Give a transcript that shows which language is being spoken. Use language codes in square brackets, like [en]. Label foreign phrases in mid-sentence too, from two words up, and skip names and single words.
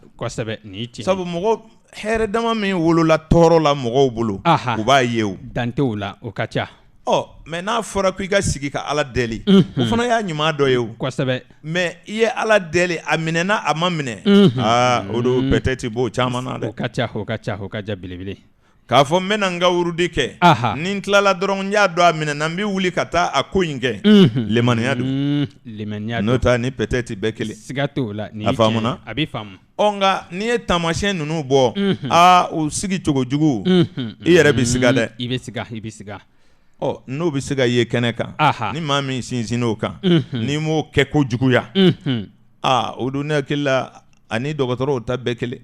[bm] kosɛbɛ nin tiɲɛ sabu mɔgɔ hɛrɛ dama min wolola tɔɔrɔ la mɔgɔw bolo u b'a ye o dan t'o la o ka ca mɛ n'a fɔra ko i ka sigi ka ala deli o fana y'a ɲuman dɔ ye o kosɛbɛ mɛ i ye ala deli a minɛna a ma minɛ o don peut-être b'o caman na dɛ o ka ca belebele k'a fɔ n bɛna n ka wurudi kɛ ni n tilala dɔrɔn n y'a dɔn a minɛna n bɛ wuli ka taa a ko in kɛ limaniya don n'o ta ni peut-être bɛɛ kelen siga t'o la a faamuna a bɛ faamu nka n'i ye taamasiyɛn ninnu bɔ u sigi cogo jugu i yɛrɛ bɛ siga dɛ i bɛ siga n'o bɛ se ka ye kɛnɛ kan ni maa min sinsinn'o kan n'i m'o kɛ ko juguya o don ne hakili la ani dɔgɔtɔrɔw ta bɛɛ kelen